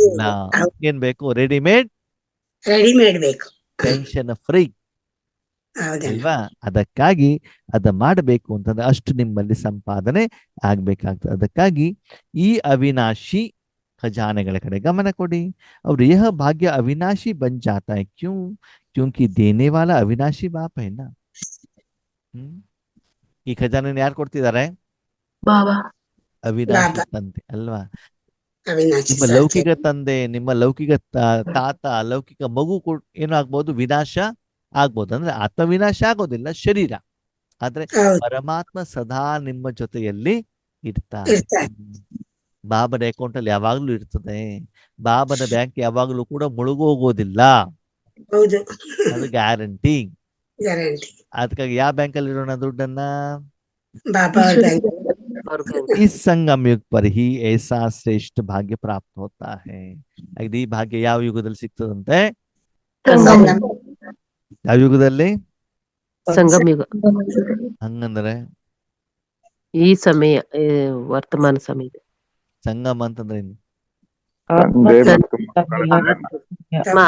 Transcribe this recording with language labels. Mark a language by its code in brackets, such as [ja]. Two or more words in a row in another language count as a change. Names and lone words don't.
[kn] ಇಲ್ಲ. ಹೌದು. ಏನ್ ಬೇಕು? ರೆಡಿಮೇಡ್ ರೆಡಿಮೇಡ್ ಬೇಕು. [en] tension free [kn] ಹೌದಣ್ಣ. ಅಲ್ವಾ. ಅದಕ್ಕಾಗಿ ಅದ ಮಾಡಬೇಕು ಅಂತಂದ್ರೆ ಅಷ್ಟು ನಿಮ್ಮಲ್ಲಿ ಸಂಪಾದನೆ ಆಗ್ಬೇಕಾಗ್ತದೆ. ಅದಕ್ಕಾಗಿ ಈ ಅವಿನಾಶಿ ಖಜಾನೆಗಳ ಕಡೆ ಗಮನ ಕೊಡಿ. [hi] और यह भाग्य अविनाशी बन जाता है क्यों? क्योंकि देने वाला अविनाशी बाप है ना. [kn] ಈ ಖಜಾನೆ ಯಾರು ಕೊಡ್ತಿದ್ದಾರೆ? ಬಾಬಾ. ಅವಿನಾಶಿ ಬಾಬಾ. ತಂದೆ ಅಲ್ವಾ. ಅವಿನಾಶಿ ನಿಮ್ಮ ಸತ್ಯ. ಲೌಕಿಕ ತಂದೆ, ನಿಮ್ಮ ಲೌಕಿಕ ತಾತ, ಲೌಕಿಕ ಮಗು ಏನಾಗ್ಬೋದು? ವಿನಾಶ ಆಗ್ಬೋದು. ಅಂದ್ರೆ ಆತ್ಮವಿನಾಶ ಆಗೋದಿಲ್ಲ, ಶರೀರ. ಆದ್ರೆ ಹೌದು ಪರಮಾತ್ಮ ಸದಾ ನಿಮ್ಮ ಜೊತೆಯಲ್ಲಿ ಇರ್ತಾರೆ. ಇರ್ತಾರೆ. ಬಾಬನ ಅಕೌಂಟ್ ಅಲ್ಲಿ ಯಾವಾಗ್ಲೂ ಇರ್ತದೆ. ಬಾಬನ ಬ್ಯಾಂಕ್ ಯಾವಾಗ್ಲೂ ಕೂಡ ಮುಳುಗೋಗೋದಿಲ್ಲ, ಹೌದು ಅದು ಗ್ಯಾರಂಟಿ. ಗ್ಯಾರಂಟಿ. ಅದಕ್ಕಾಗಿ ಯಾವ ಬ್ಯಾಂಕ್ ಅಲ್ಲಿ ಇರೋಣ ದುಡ್ಡನ್ನ? ಬಾಬಾ ಅವ್ರ ಬ್ಯಾಂಕ್. ಅವ್ರ ಬ್ಯಾಂಕ್. [hi] इस संगम युग पर ही ऐसा श्रेष्ठ भाग्य प्राप्त होता है. [kn] ಹಾಗಾದ್ರೆ ಈ ಭಾಗ್ಯ ಯಾವ ಯುಗದಲ್ಲಿ ಸಿಗ್ತದಂತೆ? ಸಂಗಮ. ಯಾವ ಯುಗದಲ್ಲಿ? ಸಂಗಮ ಯುಗ. ಹಂಗಂದ್ರೆ ಈ ಸಮಯ ವರ್ತಮಾನ ಸಮಯ. ಸಂಗಮ ಅಂತಂದ್ರೆ ಏನು? ತಂದೆ ಮತ್ತು ಮಕ್ಕಳ